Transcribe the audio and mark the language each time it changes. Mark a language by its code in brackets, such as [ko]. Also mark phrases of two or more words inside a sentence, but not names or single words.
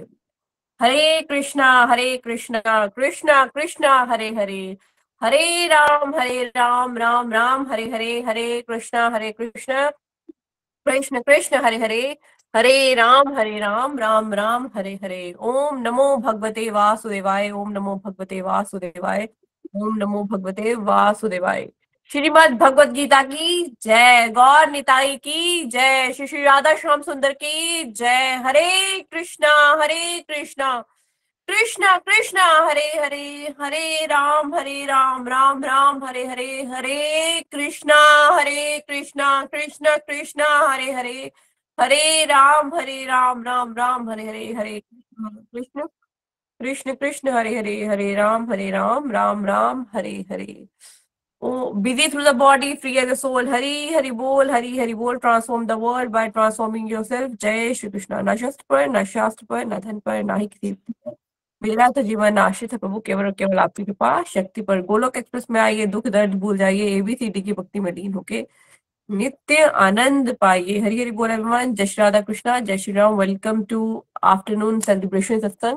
[sa] हरे कृष्णा कृष्णा कृष्णा हरे हरे, हरे राम राम राम हरे हरे, हरे कृष्णा कृष्ण कृष्ण हरे हरे, हरे राम राम राम हरे हरे। ओम नमो भगवते वासुदेवाय, ओम नमो भगवते वासुदेवाय, ओम नमो भगवते वासुदेवाय। [hi] श्रीमद् भगवत गीता की जय, गौर निताई की जय, श्री श्री राधा श्याम सुंदर की जय। [sa] हरे कृष्णा कृष्णा कृष्णा हरे हरे, हरे राम राम राम हरे हरे, हरे कृष्णा कृष्ण कृष्ण हरे हरे, हरे राम राम राम हरे हरे, हरे कृष्ण कृष्ण कृष्ण हरे हरे, हरे राम राम राम हरे हरे। [en] Oh, busy through the body, free as a soul. [hi] Hari Hari Bol. [en] Transform the world by transforming yourself. [hi] जय श्री कृष्णा। ना शस्त्र पर, ना शास्त्र पर, ना धन पर, ना ही किसी पर मेरा तो जीवन आश्रित है प्रभु, केवल और केवल आपकी कृपा शक्ति पर। गोलोक एक्सप्रेस में आइए, दुख दर्द भूल जाइए, एबीसीडी की भक्ति में लीन होके नित्य आनंद पाइए। हरि हरि बोल एवरीवन। जय श्री राधा कृष्णा, जय श्री राम। [en] Welcome to afternoon celebration satsang.